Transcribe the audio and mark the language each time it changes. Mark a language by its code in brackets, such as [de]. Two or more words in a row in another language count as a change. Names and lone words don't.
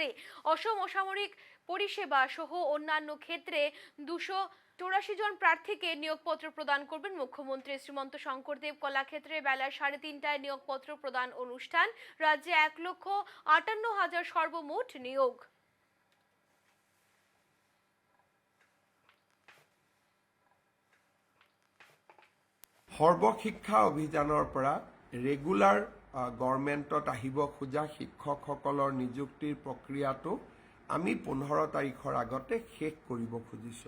[bn] অসম অসামরিক পরিষেবা সহ অন্যান্য ক্ষেত্রে 284 জন প্রার্থীকে নিয়োগপত্র প্রদান করবেন মুখ্যমন্ত্রী। শ্রীমন্ত শঙ্করদেব কলাক্ষেত্রে বেলা 3:30টায় নিয়োগপত্র প্রদান অনুষ্ঠান। রাজ্যে 1,58,000 সর্বমোট নিয়োগ। [as] সৰ্বশিক্ষা অভিযানৰ পৰা ৰেগুলাৰ গভৰ্ণমেণ্টত আহিব খোজা শিক্ষকসকলৰ নিযুক্তিৰ প্ৰক্ৰিয়াটো আমি 15 তাৰিখৰ আগতে শেষ কৰিব খুজিছোঁ।